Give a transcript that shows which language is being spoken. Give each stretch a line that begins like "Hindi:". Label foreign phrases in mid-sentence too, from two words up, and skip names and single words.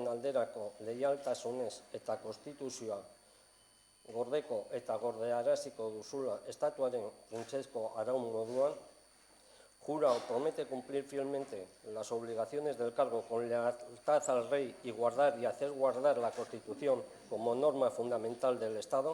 Basque: alderako leialtasunez eta konstituzioa gordeko eta gordearaziko duzula estatuaren funtsezko araun moduan,
Spanish: jura o promete cumplir fielmente las obligaciones del cargo con lealtad al rey y guardar y hacer guardar la Constitución como norma fundamental del Estado.